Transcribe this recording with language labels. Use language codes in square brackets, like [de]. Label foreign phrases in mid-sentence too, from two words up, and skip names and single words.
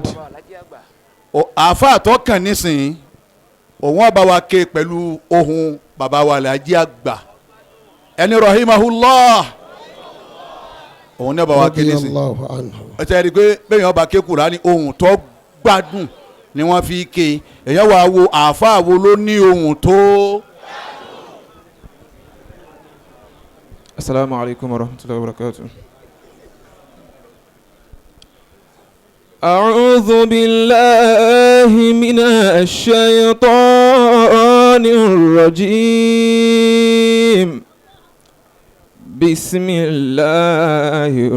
[yo] Aafaa tó kàn nísìn òun ọba wa ké pẹ̀lú ohun bàbá wa Alhaji Agba. ẹni rahimahullah òun ní ọba wa ké nísìn. ẹ tẹ́ ẹ rí i pé bẹ́ẹ̀ yẹn ọba ké Kùránì ohun tó gbádùn ni wọ́n fi ké. èyàn wá wo Aafaa wo ló ní ohun tó. [ar] السلام عليكم ورحمة الله وبركاته. أعوذ بالله من الشيطان الرجيم بسم الله